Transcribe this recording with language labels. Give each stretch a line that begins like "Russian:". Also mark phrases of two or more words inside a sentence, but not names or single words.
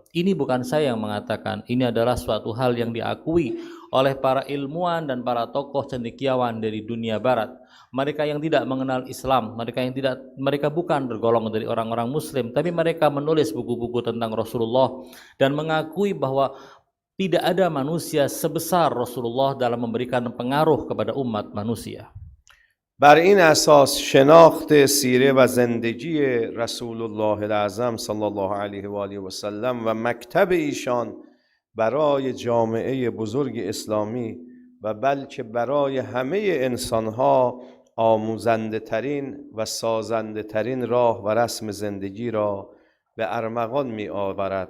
Indonesian: Ini bukan saya yang mengatakan, ini adalah suatu hal yang diakui oleh para ilmuwan dan para tokoh cendekiawan dari dunia barat. Mereka yang tidak mengenal Islam, mereka bukan tergolong dari orang-orang muslim, tapi mereka menulis buku-buku tentang Rasulullah dan mengakui bahwa tidak ada manusia sebesar Rasulullah dalam memberikan pengaruh kepada umat manusia.
Persian: بر این اساس شناخت سیره و زندگی رسول الله الاعظم
Arabic: صلی الله علیه و آله و سلم
Persian: و مکتب ایشان برای جامعه بزرگ اسلامی و بلکه برای همه انسانها آموزنده ترین و سازنده ترین راه و رسم زندگی را به ارمغان می آورد.